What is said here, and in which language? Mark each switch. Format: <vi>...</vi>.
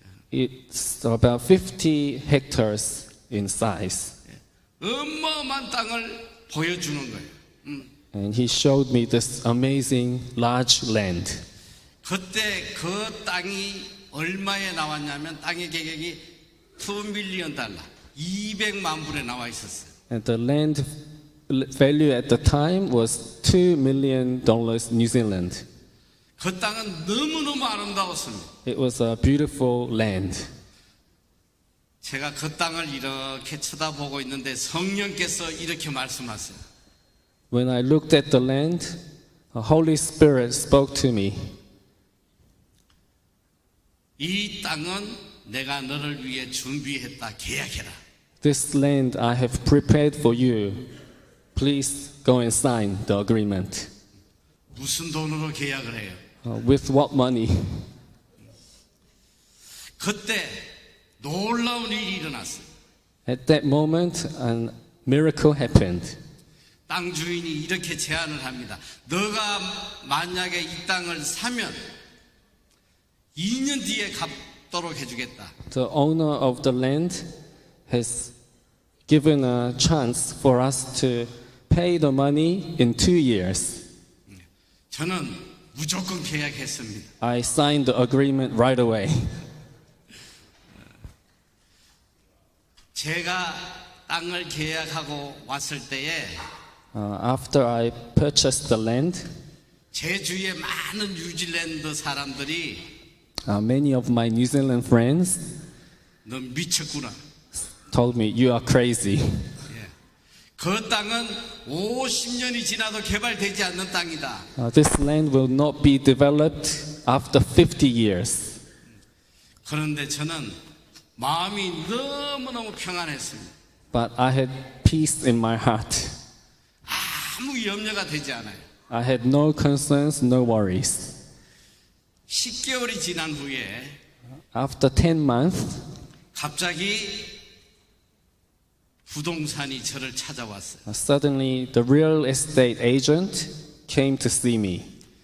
<en>It's about 50 hectares in size.</en> <ko>어마어마한 땅을 보여주는 거예요.</ko> <en>And he showed me this amazing large land.</en> <ko>그때 그 땅이 얼마에 나왔냐면 땅의 가격이 $2 million, 200만 불에 나와 있었어요.</ko> <en>And the land value at the time was $2 million New Zealand.</en> <ko>그 땅은 너무너무 아름다웠습니다.</ko> <en>It was a beautiful land.</en> <ko>제가 그 땅을 이렇게 쳐다보고 있는데 성령께서 이렇게 말씀하세요.</ko> <en>When I looked at the land, the Holy Spirit spoke to me.</en> <ko>이 땅은 내가 너를 위해 준비했다. 계약해라.</ko> <en>This land I have prepared for you. Please go and sign the agreement.</en> <ko>무슨 돈으로 계약을 해요?</ko> <en>With what money?</en> <ko>그때 놀라운 일이 일어났어요.</ko> <en>At that moment, a miracle happened.</en> <ko>땅 주인이 이렇게 제안을 합니다. 너가 만약에 이 땅을 사면 2년 뒤에 갚도록 해주겠다.</ko> <en>The owner of the land has given a chance for us to pay the money in 2 years.</en> <ko>저는 무조건 계약했습니다.</ko> <en>I signed the agreement right away.</en> <ko>제가 땅을 계약하고 왔을 때에</ko> <en>After I purchased the land,</en> <ko>제 주위에 많은 뉴질랜드 사람들이</ko> <en>many of my New Zealand friends</en> <ko>너 미쳤구나.</ko> <en>told me, "You are crazy.</en> <ko>예. 그 땅은 50년이 지나도 개발되지 않는 땅이다.</ko> <en>This land will not be developed after 50 years."</en> <ko>그런데 저는 마음이 너무너무 평안했습니다.</ko> <en>But I had peace in my heart.</en> <ko>아무 염려가 되지 않아요.</ko> <en>I had no concerns, no worries.</en> <ko>10개월이 지난 후에</ko> <en>After 10 months,</en> <ko>갑자기 부동산이 저를 찾아왔어요.</ko> <en>suddenly the real estate agent came to see me.</en>